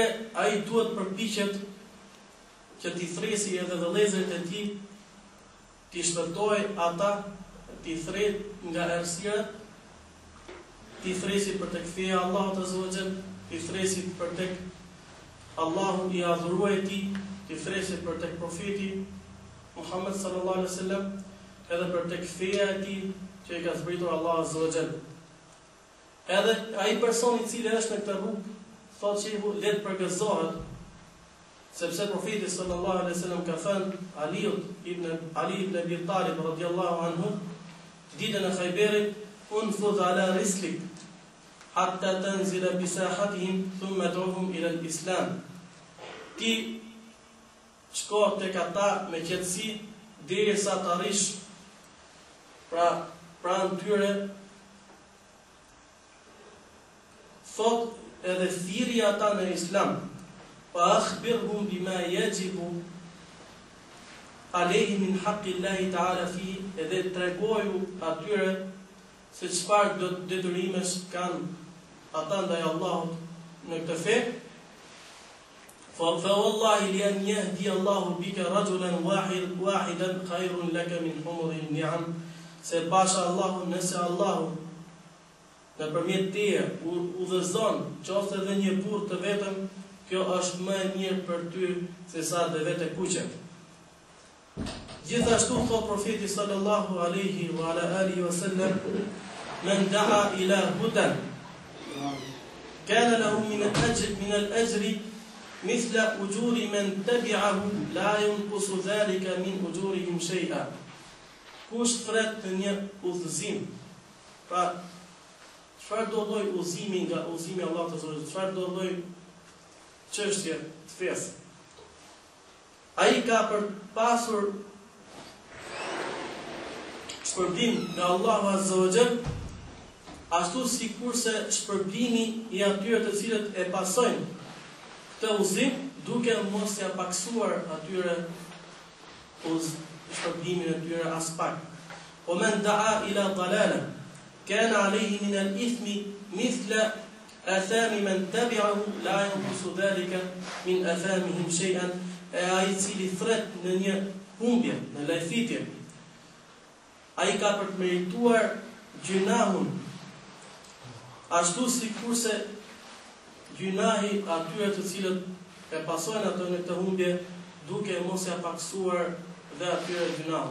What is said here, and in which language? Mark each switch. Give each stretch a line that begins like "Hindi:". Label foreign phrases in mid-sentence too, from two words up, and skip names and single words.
Albanian: ai duhet përpiqet që t'i thresi edhe vëllezërit e tij, t'i shpëtojë ata, t'i thret nga errësira, t'i thresi për tek feja e Allahut
Arabic: عز وجل,
Albanian: t'i thresi për tek Allahu i adhuruar i tij, t'i thresi për tek profeti Muhammed
Arabic: صلى الله عليه وسلم,
Albanian: edhe për tek feja e tij që i ka zbritur Allahu
Arabic: عز وجل.
Albanian: Edhe ai person i cili është në këtë rrugë, thotë që le të përgëzohet, sepse profeti
Arabic: صلى الله عليه وسلم
Albanian: ka thënë Ali ibn Abi Talib
Arabic: رضي الله عنه,
Albanian: ditën e Khayberit,
Arabic: انفذ على رسلك حتى تنزل بساحتهم ثم ادعهم إلى الإسلام.
Albanian: Ti shko tek ata me qetësi derisa të arrish pranë tyre. Thot edhe thirrje ata në Islam.
Arabic: فأخبرهم بما يجب عليهم من حق الله تعالى في,
Albanian: edhe tregoju atyre se çfarë detyrimesh kanë ata ndaj Allahut në këtë fe.
Arabic: فوالله لأن يهدي الله بك رجلا واحدا خير لك من حمر النعم.
Albanian: Se pasha Allahu, nëse Allahu nëpërmjet teje udhëzon qoftë edhe një burr të vetëm, kjo është më e mirë për ty se sa dhe vete kuqe. Gjithashtu thot profeti
Arabic: صلى الله عليه وعلى آله وسلم من دعا إلى هدى كان له من الأجر مثل أجور من تبعه لا ينقص ذلك من أجورهم شيئا.
Albanian: Kush thret në një udhëzim, pra çfarë do lloj udhëzimi nga udhëzimi i Allahut të Zotit, çfarë do lloj çështje të fesë, ai ka për pasur shpërblim nga Allahu
Arabic: عز وجل,
Albanian: ashtu sikurse shpërblimi i atyre të cilët e pasojnë këtë udhëzim, duke mos ia paksuar atyre shpërblimin e tyre as pak.
Arabic: ومن دعا إلى ضلالة كان عليه من الإثم مثل آثام من تبعه لا ينقص ذلك من آثامهم شيئا.
Albanian: E ai cili thret në një humbje, në lajfitje, ai ka për të merituar gjunahun, ashtu sikurse gjunahi atyre të cilët e pasojnë ato në këtë humbje, duke mos ia paksuar dhe atyre gjunahun.